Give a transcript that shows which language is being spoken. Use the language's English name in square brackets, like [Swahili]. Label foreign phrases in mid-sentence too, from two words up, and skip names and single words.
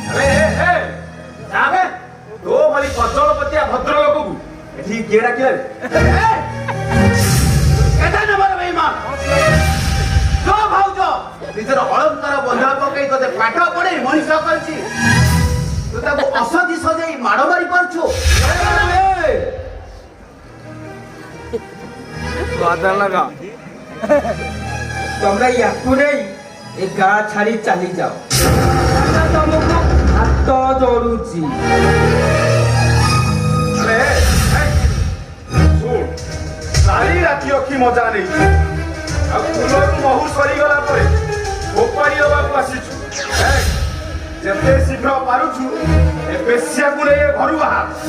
[Odia] ତୋ ଭଳି କଜଳପତିଆ ଭଦ୍ର ଲୋକକୁ ଏଠି କିଏ ଡାକିଲେ ନିଜର ଅଳଙ୍କାର ବନ୍ଧା ପକେଇ ତତେ ପାଠ ପଢେଇ ମଣିଷ କରିଛି ତୁ ତାକୁ ଅସଧି ସଜେଇ ମାଡ଼ ମାରି ପାରୁଛୁ ତୁମେ ଇୟାକୁ ନେଇ ଏଇ ଗାଁ ଛାଡ଼ି ଚାଲି ଯାଅ ତୁମକୁ ହାତ ଯୋଡ଼ୁଛି ସାରି ରାତି ଅଖି ମଜା ନେଇଛୁ ଆଉ ଫୁଲରୁ ମହୁ ସରିଗଲା ପରେ ଫୋପାଡ଼ି ଦେବାକୁ ଆସିଛୁ ଯେତେ ଶୀଘ୍ର ପାରୁଛୁ ଏ ବେଶ୍ୟାକୁ ନେଇ ଘରୁ ବାହାର